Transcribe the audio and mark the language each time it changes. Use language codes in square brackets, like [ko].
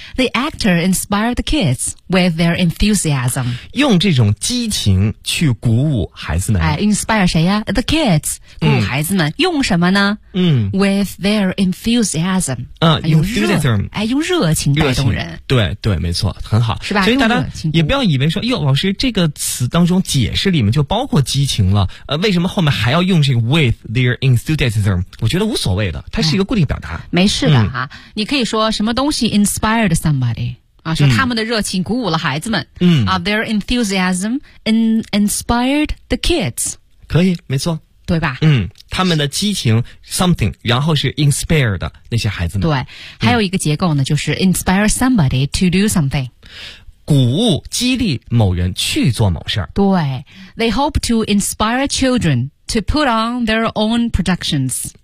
[en] ，The actor inspired the kids with their enthusiasm， [zh] 用这种激情去鼓舞孩子们。哎 ，inspire 谁呀 ？ [en] The kids， [zh] 鼓舞孩子们，用什么呢？嗯 [en] ，with their enthusiasm， [zh] 用 enthusiasm，哎，用热情带动人。对对，没错，很好，是吧？所以大家也不要以为说，哟，老师这个词当中解释里面就包括激情了，为什么后面还要用这个 [en] with their enthusiasm？ [zh] 我觉得无所谓的，它是一个固定表达，没事的哈。你可以说什么东西 [en] inspired somebody [zh] 啊，说他们的热情鼓舞了孩子们。嗯 [en] 啊 ，their enthusiasm inspired the kids。 [zh] 可以，没错，对吧？嗯，他们的激情 something， 然后是 inspired 那些孩子们。对，还有一个结构呢，就是 [en] inspire somebody to do something， [zh] 鼓舞激励某人去做某事儿。 [en] 对 ，they hope to inspire children to put on their own productions。